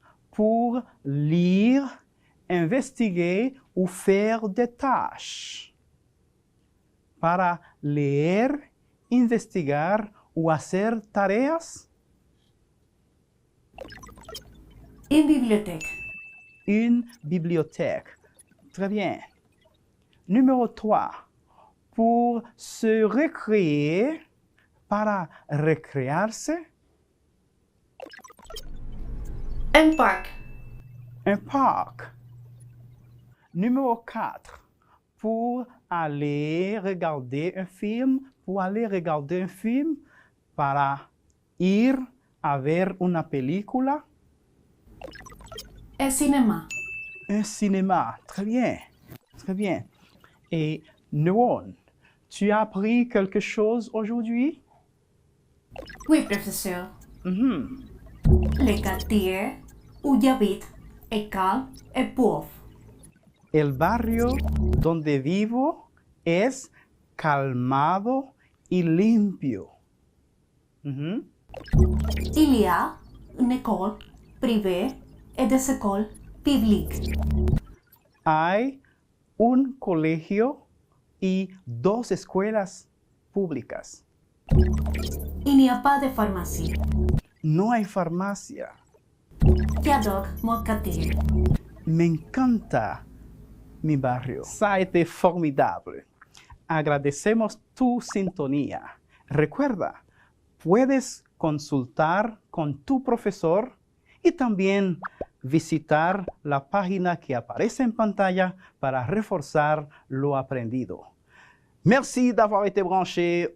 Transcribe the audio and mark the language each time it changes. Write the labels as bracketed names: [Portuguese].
[French] Pour lire, investiguer ou faire des tâches. [Spanish] Para leer, investigar o hacer tareas. [French] Une bibliothèque. Une bibliothèque. Très bien. Numéro 3. Pour se recréer, [Spanish] para recrearse. [French] Un parc. Un parc. Numéro 4. Pour aller regarder un film. Pour aller regarder un film. [Spanish] Para ir a ver una película. [French] Un cinéma. Un cinéma. Très bien. Très bien. Et Neuron, tu as appris quelque chose aujourd'hui? Oui, professeur. Mhm. Le quartier où j'habite est calme et pauvre. [Spanish] El barrio donde vivo es calmado y limpio. Mhm. [French] Il y a une école privée et des écoles publiques. [Spanish] Hay un colegio y 2 escuelas públicas. [French] Il n'y a pas de pharmacie. [Spanish] No hay farmacia. [French] J'adore mon quartier. [Spanish] Me encanta mi barrio. [French] Ça a été formidable. [Spanish] Agradecemos tu sintonía. Recuerda, puedes consultar con tu profesor y también visitar la página que aparece en pantalla para reforzar lo aprendido. [French] Merci d'avoir été branché.